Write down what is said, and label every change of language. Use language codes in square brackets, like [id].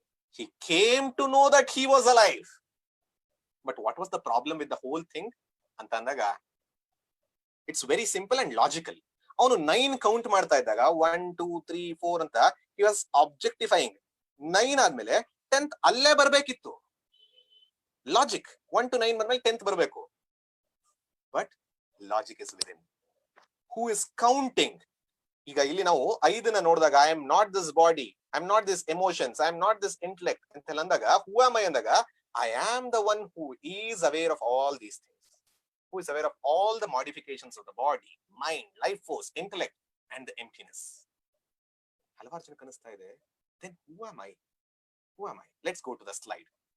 [en] He came to know that he was alive. But what was the problem with the whole thing? Antandaga, it's very simple and logical. [kn] ಅವನು 9 count ಮಾಡ್ತಾ ಇದ್ದಾಗ 1, 2, 3, 4 ಅಂತ [en] he was objectifying. [kn] 9 ಆದ್ಮೇಲೆ 10th ಅಲ್ಲೇ ಬರ್ಬೇಕಿತ್ತು. Logic 1 to 9 ಬಂದ್ಮೇಲೆ 10th ಬರ್ಬೇಕು. [en] But logic is within. Who is counting? [kn] ಈಗ ಇಲ್ಲಿ ನಾವು 5ನ ನೋಡಿದಾಗ, [en] I am not this body, I am not this emotions, I am not this intellect [kn] ಅಂತ ಅಂದಾಗ, [en] who am I ಅಂದಾಗ, I am the one who is aware of all these things. Who is aware of all the modifications of the body, mind, life force, intellect and the emptiness. [kn] ಹಲವಾರು ಜನ ಕನಿಸ್ತಾ ಇದೆ. [en] Then who am I? Let's go to the slide.